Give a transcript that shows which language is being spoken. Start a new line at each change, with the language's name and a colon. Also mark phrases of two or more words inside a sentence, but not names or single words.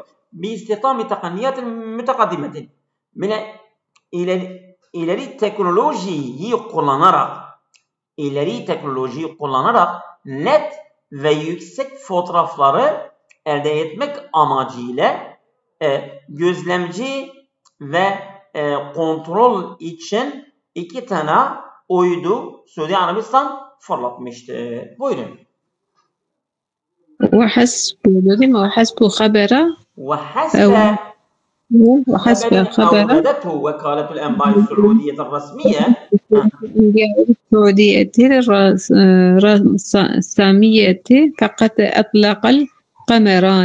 Arabic: ب استخدام تقنيات متقدمة.
Turkish: Böyle ileri teknolojiyi kullanarak net ve yüksek fotoğrafları elde etmek amacıyla gözlemci ve kontrol için iki tane uydu Suudi Arabistan fırlatmıştı. Buyurun.
Arabic: وحسب خبر وحسب خبر خبر أوردته وكالة الأنباء السعودية الرسمية السعودية الرسمية فقد أطلق القمران.